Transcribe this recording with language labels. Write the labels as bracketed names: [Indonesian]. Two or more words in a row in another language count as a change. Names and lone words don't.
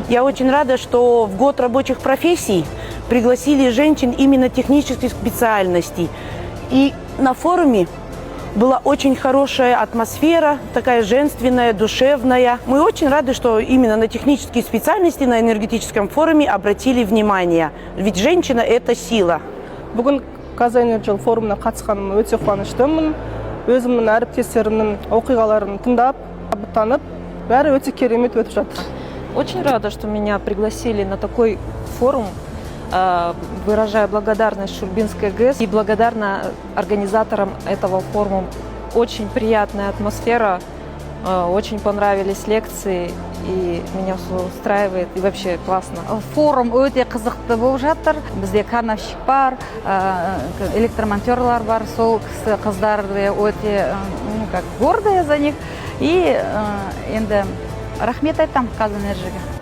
[Russian] Я очень рада, что в год рабочих профессий пригласили женщин именно технических специальностей. И на форуме была очень хорошая атмосфера, такая женственная, душевная. Мы очень рады, что именно на технические специальности на энергетическом форуме обратили внимание. Ведь женщина – это сила. [Kazakh] Бүгін Казэнерджи форумына қатысқаныма өте қуаныштымын. Өзімнің әріптестерімнің оқиғаларын тыңдап, танып, бәрі өте керемет өтіп жатыр. [Russian] Очень рада, что меня пригласили на такой форум. Выражаю благодарность Шульбинской ГЭС и благодарна организаторам этого форума. Очень приятная атмосфера, очень понравились лекции, и меня все устраивает, и вообще классно. [Kazakh] Форум өте қызықты болып жатыр. Бізде крановщик бар, электромонтерлар бар, сол қыздар өте [Russian] гордые за них. [Kazakh] И енді рахмет айтам Казэнерджиге.